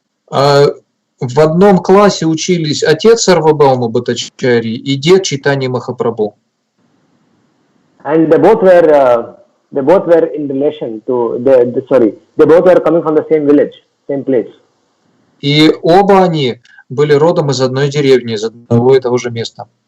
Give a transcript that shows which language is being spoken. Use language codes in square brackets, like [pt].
[ru] В одном классе учились отец Сарвабхаума Бхаттачарьи и дед Чайтаньи Махапрабху. [en] And they both were in relation to they both were coming from the same village, same place. [ru] И оба они были родом из одной деревни, из одного и того же места.